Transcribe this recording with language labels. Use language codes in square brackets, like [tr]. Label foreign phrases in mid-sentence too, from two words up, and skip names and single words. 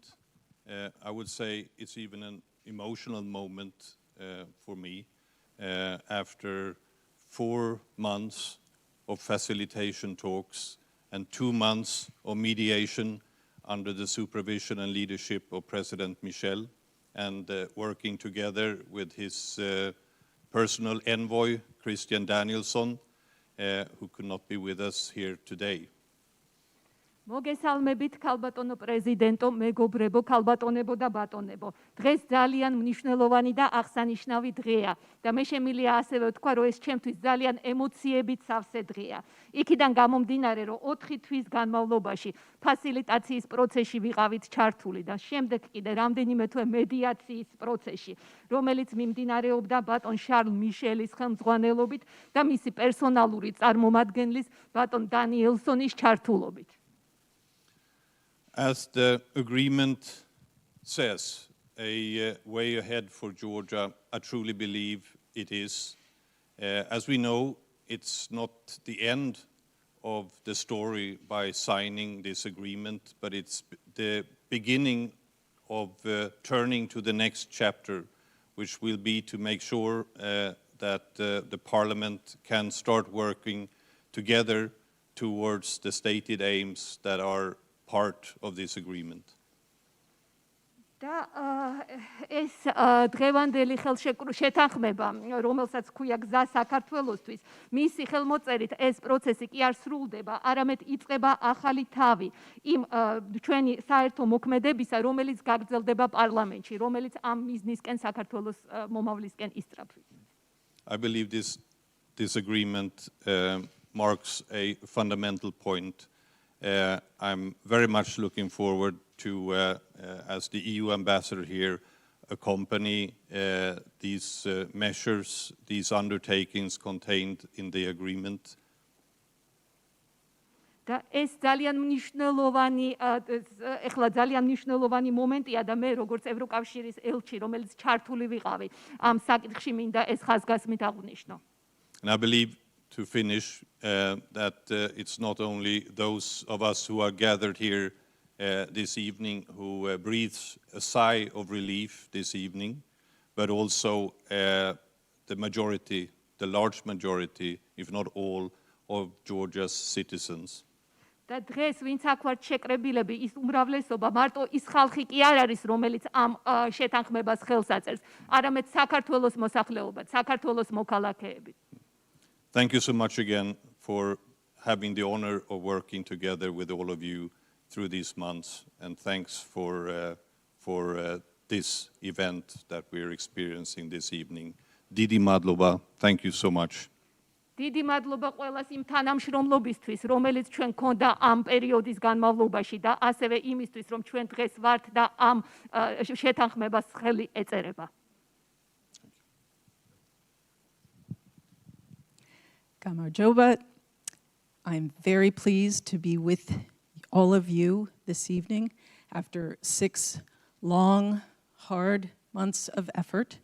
[en] I would say it's even an emotional moment for me after 4 months of facilitation talks and 2 months of mediation under the supervision and leadership of President Michel, and working together with his personal envoy, Christian Danielsson, who could not be with us here today. [ka] მოგესალმებით ქალბატონო პრეზიდენტო, მეგობრებო, ქალბატონებო და ბატონებო. დღეს ძალიან მნიშვნელოვანი და აღსანიშნავი დღეა და მე შემიძლია ასევე ვთქვა, რომ ეს ჩემთვის ძალიან ემოციებით სავსე დღეა. იქიდან გამომდინარე, რომ 4 თვის განმავლობაში ფასილიტაციის პროცესში ვიყავით ჩართული და შემდეგ კიდე რამდენიმე თვე მედიაციის პროცესში, რომელიც მიმდინარეობდა ბატონ შარლ მიშელის ხელმძღვანელობით და მისი პერსონალური წარმომადგენლის ბატონ დანიელსონის ჩართულობით. [en] As the agreement says, a way ahead for Georgia, I truly believe it is. As we know, it's not the end of the story by signing this agreement, but it's the beginning of turning to the next chapter, which will be to make sure that the Parliament can start working together towards the stated aims that are part of this agreement. [ka] და ეს დღევანდელი შეთანხმება, რომელსაც ქვია გზა საქართველოსთვის, მისი ხელმოწერით ეს პროცესი კი არ სრულდება, არამედ იწყება ახალი თავი იმ ჩვენი საერთო მოქმედებისა, რომელიც გაგრძელდება პარლამენტში, რომელიც ამ მიზნისკენ საქართველოს მომავლისკენ ისწრაფვის. [en] I believe this agreement marks a fundamental point. I'm very much looking forward to, as the EU ambassador here, accompany these measures, these undertakings contained in the agreement. [ka] და ეს ძალიან მნიშვნელოვანი, ეხლა ძალიან მნიშვნელოვანი მომენტია და მე როგორც ევროკავშირის ელჩი, რომელიც ჩართული ვიყავი ამ საკითხში, მინდა ეს ხაზგასმით აღვნიშნო. [en] And I believe, to finish, that it's not only those of us who are gathered here this evening who breathes a sigh of relief this evening, but also the majority, the large majority, if not all, of Georgia's citizens. [ka] და დღეს ვინც აქ ვართ შეკრებილები, ის უმრავლესობა მარტო ის ხალხი კი არ არის, რომელიც ამ შეთანხმებას ხელს აწერს, არამედ საქართველოს მოსახლეობა, საქართველოს მოქალაქეები. [en] Thank you so much again for having the honor of working together with all of you through these months, and thanks for this event that we're experiencing this evening. [ka] დიდი მადლობა, [en] thank you so much. [ka] დიდი მადლობა ყველას იმ თანამშრომლობისთვის, რომელიც ჩვენ გქონდა ამ პერიოდის განმავლობაში და ასევე იმისთვის, რომ ჩვენ დღეს ვართ და ამ შეთანხმებას ხელი ეწერება. [en] Gamarjoba, I'm very pleased to be with all of you this evening after 6 long, hard months of effort.